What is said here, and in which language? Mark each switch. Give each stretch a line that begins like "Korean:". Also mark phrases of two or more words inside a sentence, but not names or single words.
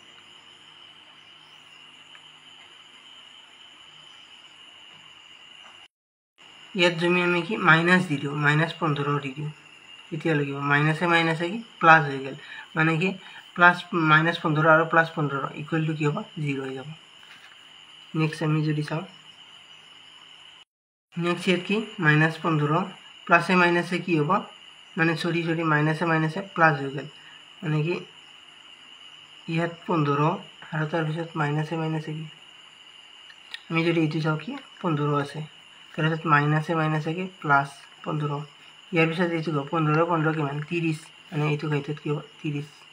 Assamese: ইয়াত যদি আমি কি মাইনাস দি দিও -15 দি দিও এতিয়া লাগিব মাইনাসে মাইনাসে কি প্লাস হৈ গেল মানে কি প্লাস -15 আৰু +15
English: equal to
Assamese: কি হ'ব 0 হৈ যাব নেক্সট আমি যদি চাও নেক্সট ইয়াত কি -15 প্লাসে মাইনাসে কি হ'ব মানে সরি মাইনাসে মাইনাসে প্লাস হৈ গেল মানে কি ইয়াত 15 আৰু তাৰ পিছত মাইনাসে মাইনাসে কি আমি যদি এটো চাও কি 15 আছে তাৰপিছত মাইনাসে মাইনাসে কি প্লাস 15 ইয়াৰ পিছত এইটো 15 কিমান 30 মানে এইটো গাইটত কি হ'ব 30